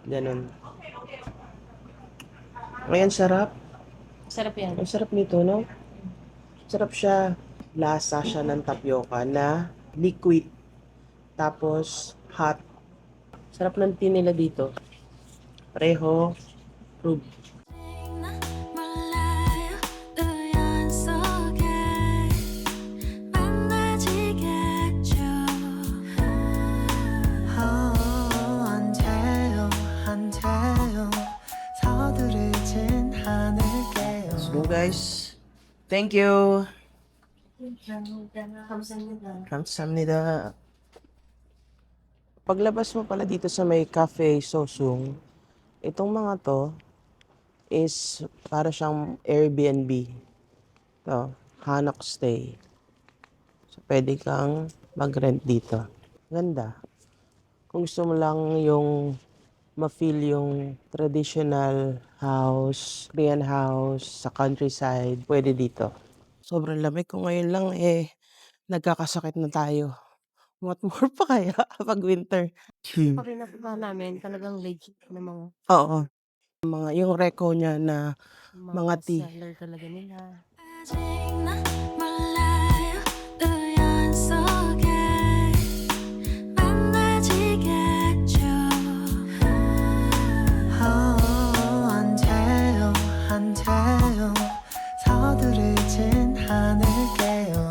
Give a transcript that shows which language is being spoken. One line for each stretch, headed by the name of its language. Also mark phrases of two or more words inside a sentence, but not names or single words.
Filipino: Ganun. Ngayon, sarap. Sarap yan. Ang sarap nito, no? Sarap siya. Lasa siya ng tapioca na liquid. Tapos, hot. Sarap ng tea nila dito. Pareho. Proof.
Korean: 몰라요 우연 속에 만나지겠죠 한테요 서두르진 않을게요
English: Let's go, guys. Thank you.
Korean: 감사합니다.
Filipino: Paglabas mo pala dito sa may Cafe Sosung, itong mga to is para siyang Airbnb. To, Hanok Stay. So, pwede kang mag-rent dito. Ganda. Kung gusto mo lang yung ma-feel yung
English: traditional house, Korean house
Filipino: sa countryside, pwede dito. Sobrang lamig ko ngayon lang nagkakasakit na tayo.
English: What more
Filipino: pa kaya pag winter? Pag pinapaka namin, talagang legit na mga Yung reco niya na mga tea. seller talaga nila.
Korean: 아직 난 몰라요 우연 속에 만나지겠죠 한테요 서두르진 않을게요